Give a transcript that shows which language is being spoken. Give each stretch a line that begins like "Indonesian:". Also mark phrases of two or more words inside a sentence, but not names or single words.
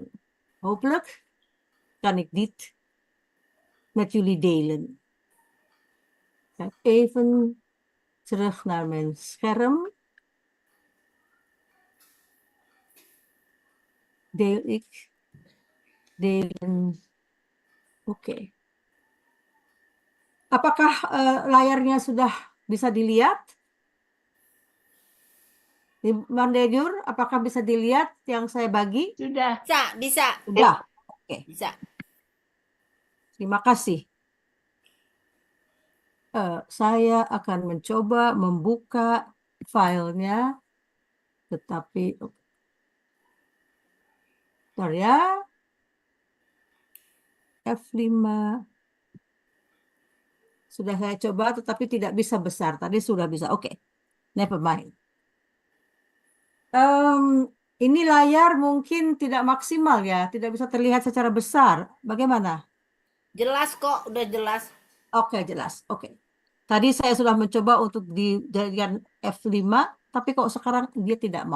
Dutch: Hopelijk kan ik dit met jullie delen. Kijk even terug naar mijn scherm. Deel ik. Delen. Oké.
Indonesian: Apakah layarnya sudah bisa dilihat? Mandejur, apakah bisa dilihat yang saya bagi? Sudah. Bisa. Sudah. Oke. Bisa. Terima kasih. Saya akan mencoba membuka filenya, tetapi bentar ya. F5 sudah saya coba, tetapi tidak bisa besar. Tadi sudah bisa. Oke,
English: never mind.
Indonesian: Ini layar mungkin tidak maksimal ya, tidak bisa terlihat secara besar. Bagaimana? Jelas kok, udah jelas. Oke, jelas. Oke. Tadi saya sudah mencoba untuk dijadikan F5, tapi kok sekarang dia tidak mau.